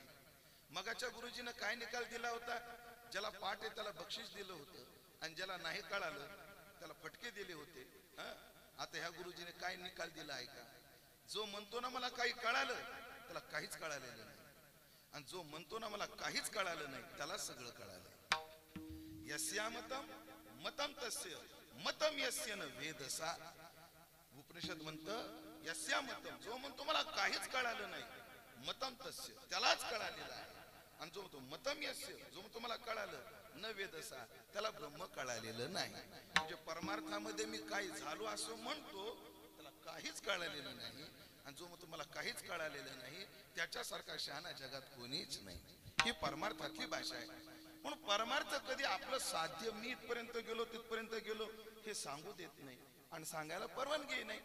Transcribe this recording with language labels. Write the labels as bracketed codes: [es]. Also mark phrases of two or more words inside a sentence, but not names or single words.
[mr] मगाच्या गुरुजीनं काय निकाल दिला होता? ज्याला पाठ आहे त्याला बक्षीस दिलं होतं आणि ज्याला नाही कळालं त्याला फटके दिले होते. आता ह्या गुरुजीने काय निकाल दिला आहे का? जो म्हणतो ना मला काही कळालं त्याला काहीच कळालेलं नाही, आणि जो म्हणतो ना मला काहीच कळालं नाही त्याला सगळं कळालं. [sa] यस्या मतम मतम तस्य मतम यस्य न वेदसा. [mr] उपनिषद म्हणतं [sa] यस्या मतम, [mr] जो म्हणतो मला काहीच कळालं नाही, [sa] मतम तस्य [mr] त्यालाच कळालेलं आहे. आणि जो म्हणतो [sa] मतम यस्य, [mr] जो म्हणतो मला कळालं, [sa] न वेदसा [mr] त्याला ब्रह्म कळालेलं नाही. म्हणजे परमार्थामध्ये मी काही झालो असं म्हणतो त्याला काहीच कळालेलं नाही, आणि जो म्हणतो मला काहीच कळालेलं नाही त्याच्यासारखा शहाणा जगात कोणीच नाही. ही परमार्थातली भाषा आहे. म्हणून परमार्थ कधी आपलं साध्य मी इथपर्यंत गेलो तिथपर्यंत गेलो हे सांगू देत नाही आणि सांगायला परवानगी नाही.